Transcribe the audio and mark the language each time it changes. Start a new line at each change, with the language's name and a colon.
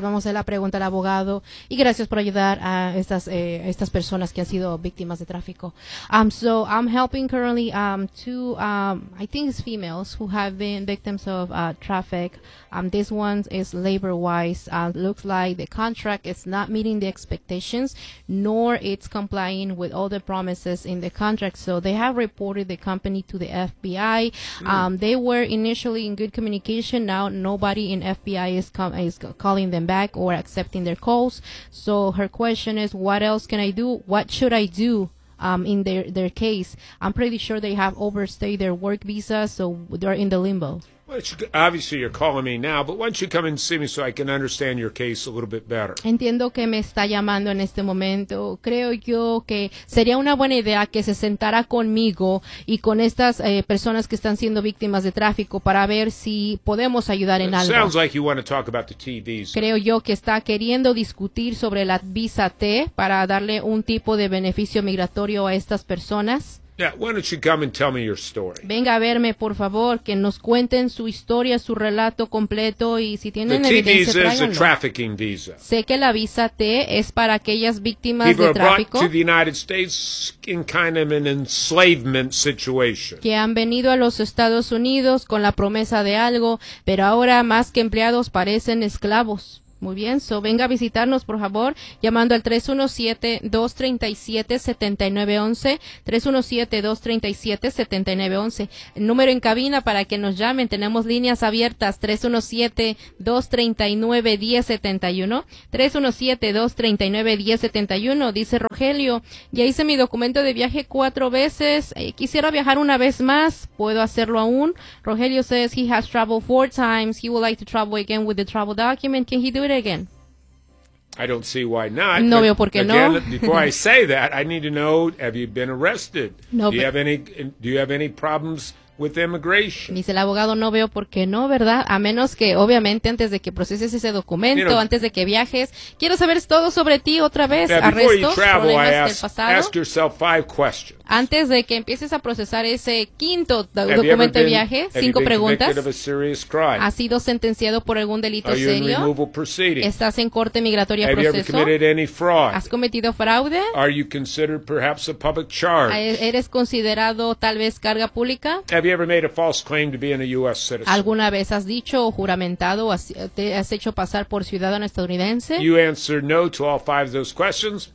Spanish: Vamos a hacer la pregunta al abogado y gracias por ayudar a estas personas que han sido víctimas de tráfico.
English: So I'm helping currently two I think it's females who have been victims of traffic. This one is labor wise. Looks like the contract is not meeting the expectations, nor it's complying with all the promises in the contract. So they have reported the company to the FBI. They were initially in good communication. Now nobody in FBI is calling them back or accepting their calls. So her question is, what else can I do? What should I do in their case? I'm pretty sure they have overstayed their work visa, so they're in the limbo. Obviously, you're calling me now, but why don't you come and see me so I can understand your case a little bit better?
Spanish: Entiendo que me está llamando en este momento. Creo yo que sería una buena idea que se sentara conmigo y con estas personas que están siendo víctimas de tráfico para ver si podemos ayudar en algo.
English: Sounds like you want to talk about the T visa.
Spanish: Creo yo que está queriendo discutir sobre la visa T para darle un tipo de beneficio migratorio a estas personas.
English: Yeah, why don't you come and tell me your story?
Spanish: Venga a verme, por favor, que nos cuenten su historia, su relato completo y si tienen evidencia,
English: The T visa is a trafficking visa.
Spanish: Sé que la visa T es para aquellas víctimas de tráfico.
English: People are brought to the United States in kind of an enslavement situation.
Spanish: Que han venido a los Estados Unidos con la promesa de algo, pero ahora más que empleados parecen esclavos. Muy bien, so venga a visitarnos, por favor, llamando al 317-237-7911, 317-237-7911. El número en cabina para que nos llamen, tenemos líneas abiertas, 317-239-1071, 317-239-1071. Dice Rogelio, ya hice mi documento de viaje 4 veces, quisiera viajar una vez más, ¿puedo hacerlo aún?
English: Rogelio says he has traveled 4 times, he would like to travel again with the travel document, can he do it again? I don't see why not.
Spanish: No veo por qué
English: again,
Spanish: no.
English: Before I say that, I need to know, have you been arrested? No, do you have any problems with immigration?
Spanish: Dice el abogado, no veo por qué no, ¿verdad? A menos que, obviamente, antes de que proceses ese documento, antes de que viajes, quiero saber todo sobre ti otra vez.
English: Yeah,
Spanish: arrestos,
English: before you travel, ask yourself 5 questions.
Spanish: Antes de que empieces a procesar ese quinto documento de viaje, 5 preguntas.
English: Have you been convicted of a serious crime?
Spanish: ¿Has sido sentenciado por algún delito serio?
English: Are you in removal proceedings?
Spanish: ¿Estás en corte migratoria proceso?
English: Have you ever committed any fraud?
Spanish: ¿Has cometido fraude?
English: Are you considered perhaps a public charge?
Spanish: ¿Eres considerado tal vez carga pública?
English: Have you ever made a false claim to being a U.S. citizen?
Spanish: ¿Alguna vez has dicho o juramentado o te has hecho pasar por ciudadano estadounidense?
English: You answer no to all 5 of those questions.